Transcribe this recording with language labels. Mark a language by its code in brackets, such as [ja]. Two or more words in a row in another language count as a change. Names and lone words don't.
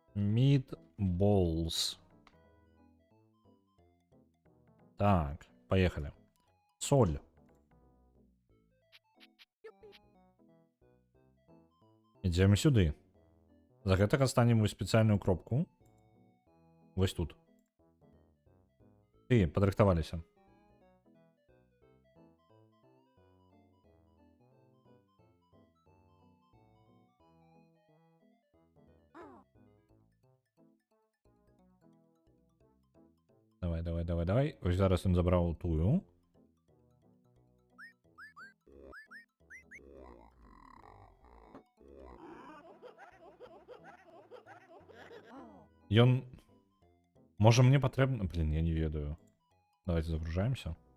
[ru] Meatballs. Так, поехали. [uk] Соль. Ідзем сюди. [be] За гэтага станем вось спецыяльную кропку. Вось тут. Ты, падрыхтаваліся. Давай. [uk] Ось зараз він забрав тую. [be] Ён... Можа мне патрэбна... Блин, я не ведаю. [ru] Давайте загружаемся.